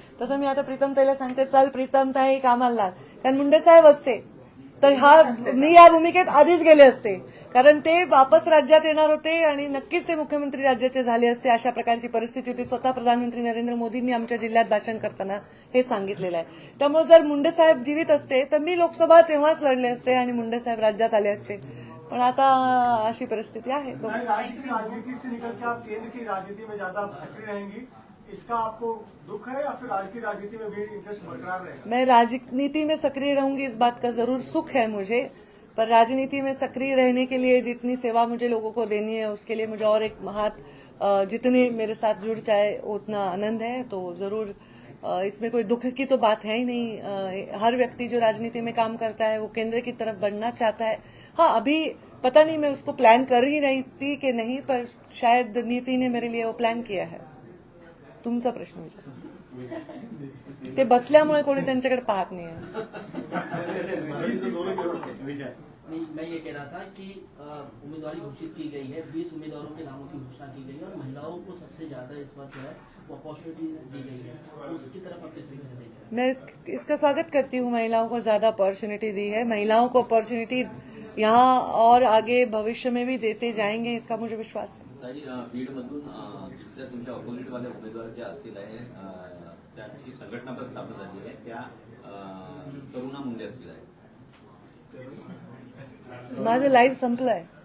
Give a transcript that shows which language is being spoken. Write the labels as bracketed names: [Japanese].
[Marathi] तसं मी आता प्रीतमताईला सांगते चल प्रीतमताई कामाला लाग. कारण मुंडे साहेब असते तर मी या भूमिकेत आधीच गेले असते, कारण ते वापस राज्यात येणार होते आणि नक्कीच ते मुख्यमंत्री राज्याचे झाले असते. अशा प्रकारची परिस्थिती होती. स्वतः प्रधानमंत्री नरेंद्र मोदींनी आमच्या जिल्ह्यात भाषण करताना हे सांगितलेलं आहे. त्यामुळे जर मुंडे साहेब जीवित असते तर मी लोकसभा तेव्हाच लढले असते आणि मुंडे साहेब राज्यात आले असते. पण आता अशी परिस्थिती आहे. [Hindi] राजनीति से निकल के आप केंद्र की राजनीति में ज्यादा सक्रिय रहेंगी, इसका आपको दुख है या फिर आज की राजनीति में भी इंटरेस्ट बरकरार रहेगा? मैं राजनीति में सक्रिय रहूंगी, इस बात का जरूर सुख है मुझे. पर राजनीति में सक्रिय रहने के लिए जितनी सेवा मुझे लोगों को देनी है उसके लिए मुझे और एक हाथ जितने मेरे साथ जुड़ जाए उतना आनंद है. तो जरूर इसमें कोई दुख की तो बात है ही नहीं. हर व्यक्ति जो राजनीति में काम करता है वो केंद्र की तरफ बढ़ना चाहता है. हाँ, अभी पता नहीं मैं उसको प्लान कर ही रही थी कि नहीं, पर शायद नीति ने मेरे लिए वो प्लान किया है. [Marathi] तुमचा प्रश्न विचार. ते बसल्यामुळे कोणी त्यांच्याकडे पाहत नाही. [Hindi] मैं ये कह रहा था कि उम्मीदवारी घोषित की गई है, 20 उम्मीदवारों के नामों की घोषणा की गई है और महिलाओं को सबसे ज्यादा इस बार जो है वो अपॉर्चुनिटी दी गई है, उसकी तरफ आप किस तरीके से देखें? मैं इसका स्वागत करती हूँ. महिलाओं को ज्यादा अपॉर्चुनिटी दी है. महिलाओं को अपॉर्चुनिटी यहाँ और आगे भविष्य में भी देते जाएंगे, इसका मुझे विश्वास है. [Marathi] ताई, बीडमधून दुसऱ्या तुमच्या ऑपोजिटवाले उमेदवार जे असतील आहे त्यांची संघटना पण स्थापन झाली आहे, त्या करुणा मुंडे असतील आहे. माझं लाईव्ह संपलंय.